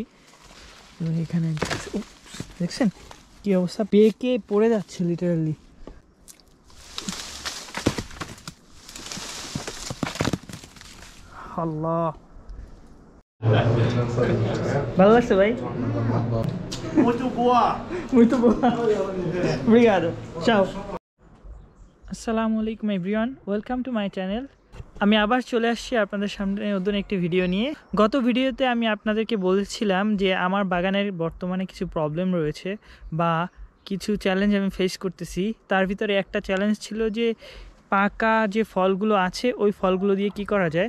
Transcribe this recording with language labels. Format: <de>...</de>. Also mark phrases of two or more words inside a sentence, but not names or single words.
<bn>এবং এখানে দেখছেন কি অবস্থা, পেকে পড়ে যাচ্ছে লিটারালি। আল্লাহ, ভালো লাগছে ভাই?</bn> <pt>Muito boa! Muito boa. Obrigado. Ciao.</pt> <ar>السلام عليكم</ar> <en>everyone, welcome to my channel.</en> <bn>আমি আবার চলে আসছি আপনাদের সামনে নতুন একটি ভিডিও নিয়ে। গত ভিডিওতে আমি আপনাদেরকে বলেছিলাম যে আমার বাগানের বর্তমানে কিছু প্রবলেম রয়েছে বা কিছু চ্যালেঞ্জ আমি ফেস করতেছি। তার ভিতরে একটা চ্যালেঞ্জ ছিল যে পাকা যে ফলগুলো আছে ওই ফলগুলো দিয়ে কি করা যায়।</bn>